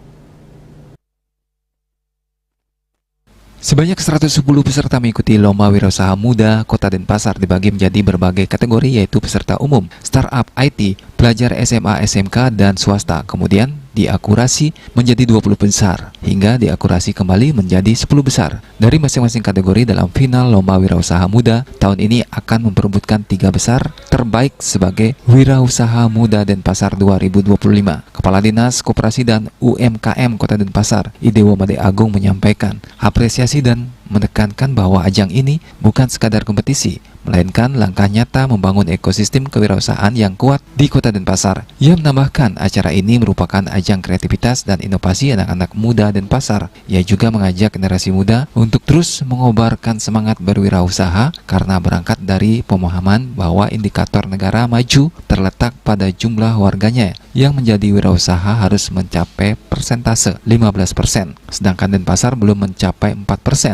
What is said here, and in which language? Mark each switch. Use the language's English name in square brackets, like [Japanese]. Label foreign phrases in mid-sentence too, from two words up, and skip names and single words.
[Indonesian] Sebanyak 110 peserta mengikuti Lomba Wirausaha Muda Kota Denpasar dibagi menjadi berbagai kategori, yaitu peserta umum, startup, IT, pelajar SMA, SMK, dan swasta. Kemudian diakurasi menjadi 20 besar, hingga diakurasi kembali menjadi 10 besar. Dari masing-masing kategori dalam final Lomba Wirausaha Muda tahun ini akan memperebutkan 3 besar terbaik sebagai Wirausaha Muda Denpasar 2025. Kepala Dinas Koperasi dan UMKM Kota Denpasar, Idewo Made Agung, menyampaikan apresiasi dan menekankan bahwa ajang ini bukan sekadar kompetisi, melainkan langkah nyata membangun ekosistem kewirausahaan yang kuat di Kota Denpasar. Ia menambahkan acara ini merupakan ajang kreativitas dan inovasi anak-anak muda Denpasar. Ia juga mengajak generasi muda untuk terus mengobarkan semangat berwirausaha karena berangkat dari pemahaman bahwa indikator negara maju terletak pada jumlah warganya yang menjadi wirausaha harus mencapai persentase 15%, sedangkan Denpasar belum mencapai 4%.